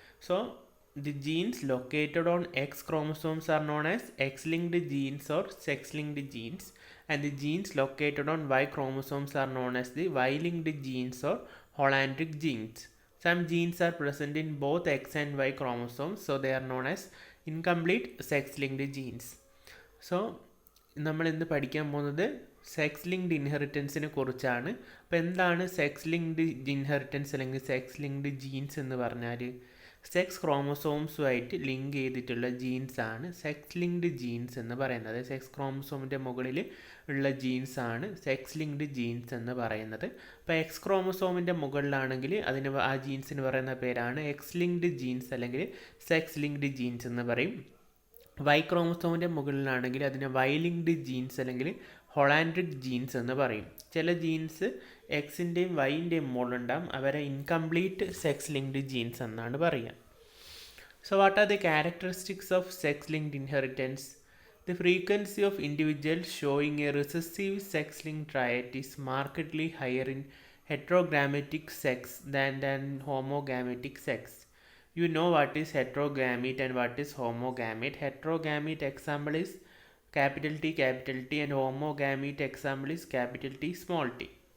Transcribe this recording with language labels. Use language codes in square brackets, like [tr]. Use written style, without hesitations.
[en] So, the genes located on X chromosomes are known as X-linked genes or sex-linked genes, and the genes located on Y chromosomes are known as the Y-linked genes or Hollandric genes. Some genes are present in both X and Y chromosomes, so they are known as incomplete sex-linked genes. [ml] So നമ്മൾ ഇന്ന് പഠിക്കാൻ പോകുന്നത് sex linked ഇൻഹെറിറ്റൻസിനെ കുറിച്ചാണ്. അപ്പോൾ എന്താണ് sex linked inheritance അല്ലെങ്കിൽ sex linked jeans എന്ന് പറഞ്ഞാൽ സെക്സ് ക്രോമസോംസുമായിട്ട് ലിങ്ക് ചെയ്തിട്ടുള്ള ജീൻസാണ് സെക്സ് ലിങ്ക്ഡ് ജീൻസ് എന്ന് പറയുന്നത്. സെക്സ് ക്രോമസോമിൻ്റെ മുകളിൽ ഉള്ള ജീൻസാണ് സെക്സ് ലിങ്ക്ഡ് ജീൻസ് എന്ന് പറയുന്നത്. അപ്പോൾ എക്സ് ക്രോമസോമിൻ്റെ മുകളിലാണെങ്കിൽ അതിന് ആ ജീൻസിന് പറയുന്ന പേരാണ് എക്സ് ലിങ്ക്ഡ് ജീൻസ് അല്ലെങ്കിൽ സെക്സ് ലിങ്ക്ഡ് ജീൻസ് എന്ന് പറയും. വൈ ക്രോമസോമിൻ്റെ മുകളിലാണെങ്കിൽ അതിനെ വൈ ലിങ്ക്ഡ് ജീൻസ് അല്ലെങ്കിൽ ഹൊളാൻഡ്രിക് ജീൻസ് എന്ന് പറയും. ചില ജീൻസ് എക്സിൻ്റെയും വൈൻ്റെയും മുകളിലുണ്ടാകും, അവരെ ഇൻകംപ്ലീറ്റ് സെക്സ് ലിങ്ക്ഡ് ജീൻസ് എന്നാണ് പറയുക. [en] So what are the characteristics of sex linked inheritance? The frequency of individuals showing a recessive sex-linked trait is markedly higher in heterogrammatic sex than homogametic sex. You know what is heterogamete and what is homogamete. Heterogamete example is capital T and homogamete example is capital T small t.